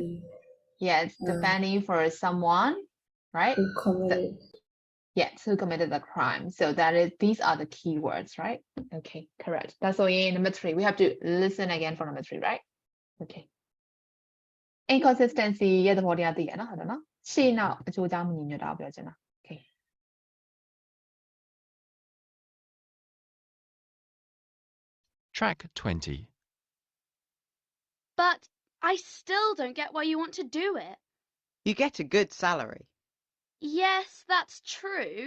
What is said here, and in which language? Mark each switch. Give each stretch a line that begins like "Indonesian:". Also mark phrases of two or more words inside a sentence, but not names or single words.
English: Yes, defending for someone, right? who committed. Yes, who committed the crime. So that is, these are the key words, right? Okay, correct. That's all in number 3. We have to listen again for number 3, right?
Burmese: Okay. Inconsistency ရဲ့သဘောတရားသိရနော်ဟုတ်တယ်နော်ရှေ့နောက်အချိုးအကြောင်းမညီညွတ်တာကိုပြောချင်တာ Okay.
English: Track 20. But I still don't get why you want to do it. You get a good salary. Yes, that's true.